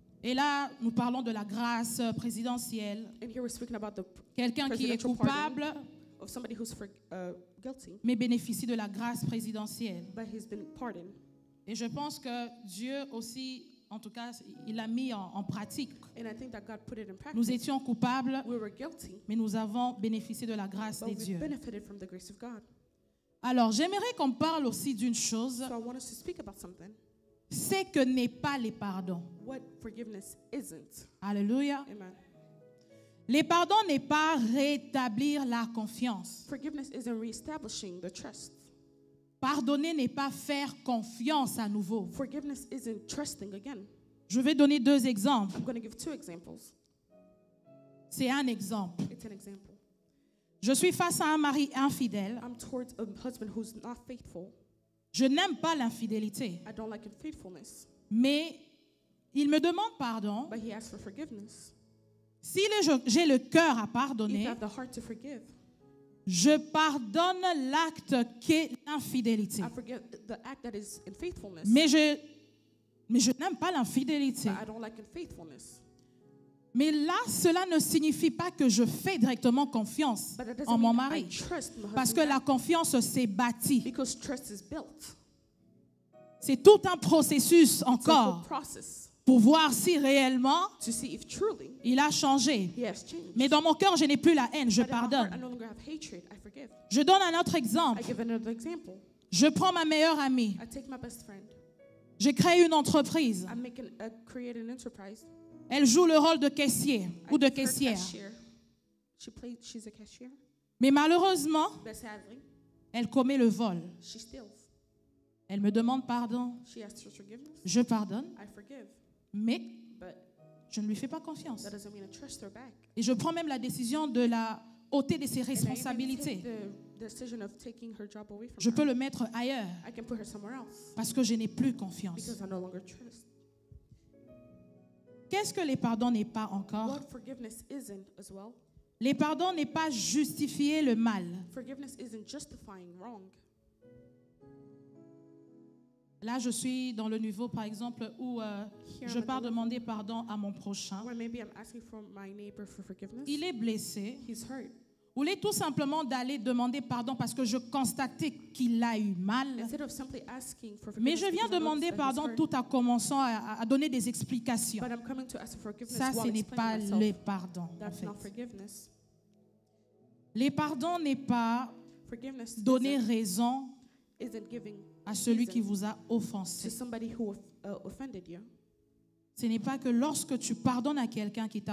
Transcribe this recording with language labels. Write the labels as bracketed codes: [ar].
[fr] Et là, nous parlons de la grâce présidentielle. [en] And here we're speaking about the [fr] Quelqu'un qui est [en] presidential [fr] coupable, [en] pardon of somebody who's guilty, [fr] mais bénéficie de la grâce présidentielle. [en] but he's been pardoned. [fr] Et je pense que Dieu aussi, en tout cas, il l'a mis en pratique. [en] And I think that God put it in practice. [fr] Nous étions coupables, [en] We were guilty, [fr] mais nous avons bénéficié de la grâce [en] but [fr] des [en] we [fr] dieux. [en] benefited from the grace of God. [fr] Alors, j'aimerais qu'on parle aussi d'une chose, [en] So I want us to speak about something. [fr] c'est que n'est pas les pardons. [en] What forgiveness isn't. Alléluia. Amen. [fr] Les pardons n'est pas rétablir la confiance. [en] Forgiveness isn't reestablishing the trust. [fr] Pardonner n'est pas faire confiance à nouveau. [en] Forgiveness isn't trusting again. [fr] Je vais donner deux exemples. [en] I'm going to give two examples. [fr] C'est un exemple. [en] It's an example. [fr] Je suis face à un mari infidèle. [en] I'm towards a husband who's not faithful. [fr] Je n'aime pas l'infidélité, [en] I don't like unfaithfulness, [fr] mais il me demande pardon. [en] but he asks for forgiveness. [fr] Si j'ai le cœur à [en] If you [fr] pardonner, [en] have the heart to forgive, [fr] je pardonne l'acte qu'est l'infidélité. [en] I forgive the act that is unfaithfulness, [fr] Mais je n'aime pas l'infidélité. [en] but I don't like unfaithfulness. [fr] Mais là, cela ne signifie pas que je fais directement confiance [en] But that [fr] en [en] doesn't [fr] mon [en] mean I [fr] mari. [en] trust my [fr] Parce que [en] husband [fr] la [en] back, [fr] confiance s'est bâtie. [en] because trust is built. [fr] C'est tout un processus [en] It's a whole [fr] encore [en] process [fr] pour voir si réellement [en] to see if truly [fr] il a changé. [en] he has changed. [fr] Mais dans mon cœur, je n'ai plus la haine, je [en] But in my heart, I [fr] pardonne. [en] no longer have hatred. I forgive. [fr] Je donne un autre exemple. [en] I give another example. [fr] Je prends ma meilleure amie. [en] I take my best friend. [fr] Je crée une entreprise. [en] Create an enterprise. [fr] Elle joue le rôle de caissier ou de [en] I give her [fr] caissière. [en] cashier. She's a cashier. [fr] Mais malheureusement, [en] But sadly, [fr] elle commet le vol. [en] she steals. [fr] Elle me demande pardon. [en] She asks for forgiveness. [fr] Je pardonne, [en] I forgive. [fr] mais [en] But [fr] je ne lui fais pas confiance. [en] that doesn't mean I trust her back. [fr] Et je prends même la décision de la ôter de ses [en] And I even [fr] responsabilités. [en] take the decision of taking her job away from [fr] Je [en] her. [fr] peux le mettre ailleurs [en] I can put her somewhere else [fr] parce que je n'ai plus confiance. [en] because I no longer trust. [fr] Qu'est-ce que les pardons n'est pas encore? [en] What forgiveness isn't as well. [fr] Les pardons n'est pas justifier le mal. [en] Forgiveness isn't justifying wrong. [fr] Là, je suis dans le niveau, par exemple, où [en] Here [fr] je [en] I'm at [fr] pars [en] the level [fr] demander pardon à mon prochain. [en] where maybe I'm asking for my neighbor for forgiveness. [fr] Il est blessé. [en] He's hurt. [fr] Ou est tout simplement d'aller demander pardon parce que je constatais qu'il a eu mal. [en] Instead of simply asking for [fr] Mais [en] forgiveness, [fr] je viens [en] because I noticed [fr] demander [en] that he's [fr] pardon [en] hurt, [fr] tout en commençant à donner des explications. [en] but I'm coming to ask for forgiveness [fr] Ça, ce [en] while [fr] n'est pas [en] explaining [fr] les [en] myself. [fr] pardons, en [en] That's [fr] fait. [en] not forgiveness. [fr] Les pardons n'est pas [en] Forgiveness [fr] donner raison [en] isn't giving [fr] à celui [en] reason [fr] qui vous a [en] to [fr] offensé. [en] somebody who offended you. [fr] Ce n'est pas que lorsque tu pardonnes à quelqu'un qui t'a